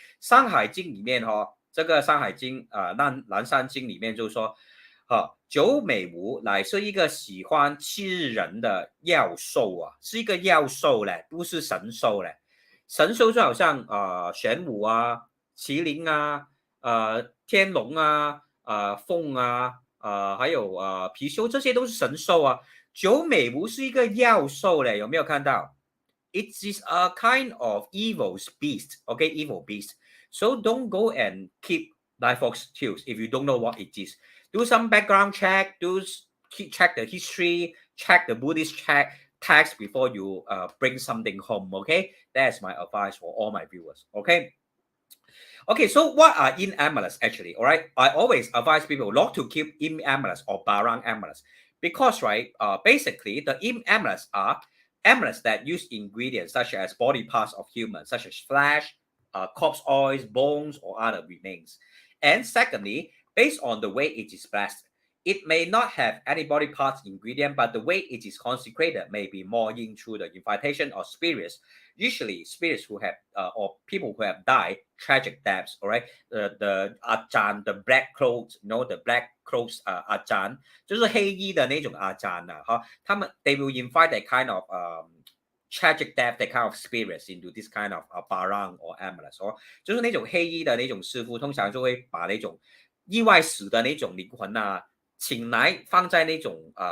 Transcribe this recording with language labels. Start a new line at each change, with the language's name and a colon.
Chinese: 山海经里面这个山海经南山经里面就说，九尾狐乃是一个喜欢吃人的妖兽啊，是一个妖兽嘞，不是神兽嘞。神兽就好像玄武啊、麒麟啊、天龙啊、凤啊、还有貔貅，这些都是神兽啊。九尾狐是一个妖兽嘞，有没有看到 ？
English: It is a kind of evil beast, okay, evil beast. So don't go and keep nine fox tails if you don't know what it is. Do some background check, do check the history, check the Buddhist text before you bring something home. Okay, that's my advice for all my viewers. Okay. Okay, so what are in amulets actually? All right, I always advise people not to keep in amulets or barang amulets because, right, basically the in amulets are amulets that use ingredients such as body parts of humans, such as flesh, corpse oils, bones, or other remains. And secondly, based on the way it is blessed, it may not have any body parts ingredient, but the way it is consecrated may be more into the invitation of spirits, usually spirits who have or people who have died tragic deaths. All right, the 阿赞 the black clothes, the black clothes
Chinese: 阿赞就是黑衣的那种阿赞啊，哈，他们
English: they will invite that kind of tragic death, that kind of spirits into this kind of barang or amulets， or
Chinese: 就是那种黑衣的那种师傅，通常就会把那种意外死的那种灵魂啊，请来放在那种